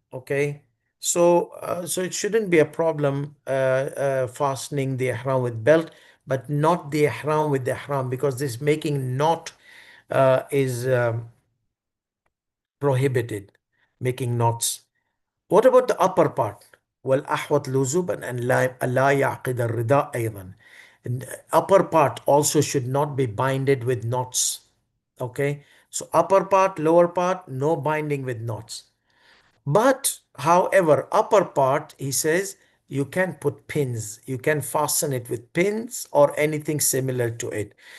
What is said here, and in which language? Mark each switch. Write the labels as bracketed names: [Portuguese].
[English] Okay, so it shouldn't be a problem fastening the ihram with belt, but not the ihram with the ihram, because this making knot is prohibited, making knots. What about the upper part? [Arabic] والأحوط لزوما أن لا يعقد الرداء أيضا. [English] And upper part also should not be binded with knots. Okay, so upper part, lower part, no binding with knots. But, however, upper part, he says, you can put pins. You can fasten it with pins or anything similar to it.